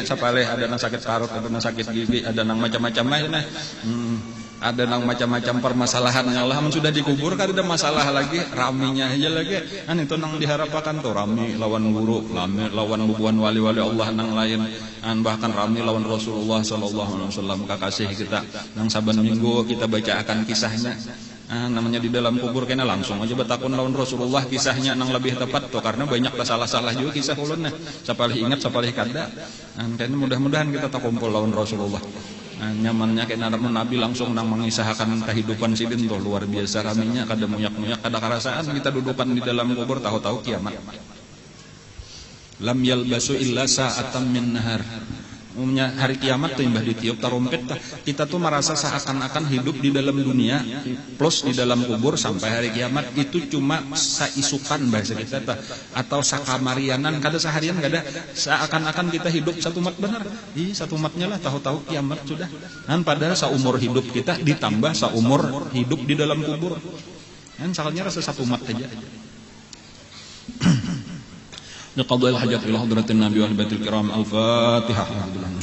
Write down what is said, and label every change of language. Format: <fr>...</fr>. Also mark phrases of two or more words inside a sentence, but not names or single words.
<bjn>Sapaleh ada nang sakit parut, ada nang sakit gigi, ada nang macam-macam lah. Ada nang macam-macam permasalahan yang Allah sudah dikubur, kan ada masalah lagi, raminya aja lagi. Kan itu nang diharapkan tuh rami lawan guru, rami lawan bubuhan wali-wali Allah nang lain, dan bahkan rami lawan Rasulullah</bjn> <ar>صلى الله عليه وسلم</ar> <bjn>kakasih kita. Nang saban minggu kita baca akan kisahnya. Namanya di dalam kubur kena langsung aja bertakun lawan Rasulullah kisahnya nang lebih tepat tuh karena banyak salah-salah juga kisah ulun nah sapalih ingat sapalih kada kayaknya mudah-mudahan kita tak kumpul lawan Rasulullah nyamannya kena Nabi langsung nang mengisahkan kehidupan sidin tuh luar biasa raminya kada muyak-muyak kada karasaan kita dudukan di dalam kubur tahu-tahu kiamat</bjn> <ar>لم يلبثوا إلا ساعة من نهار.</ar> <bjn>Umumnya hari kiamat tuh imbah ditiup tarumpet kita tuh merasa seakan-akan hidup di dalam dunia plus di dalam kubur sampai hari kiamat itu cuma saisukan bahasa kita atau sakamarianan kada seharian kada seakan-akan kita hidup 1 mat benar. Ih 1 matnya lah tahu-tahu kiamat sudah. Dan padahal seumur hidup kita ditambah seumur hidup di dalam kubur. Dan sakalnya rasa 1 mat aja.</bjn> <ar>لقضاء الحاجات إلى حضرة النبي والبيت الكرام الفاتحة.</ar>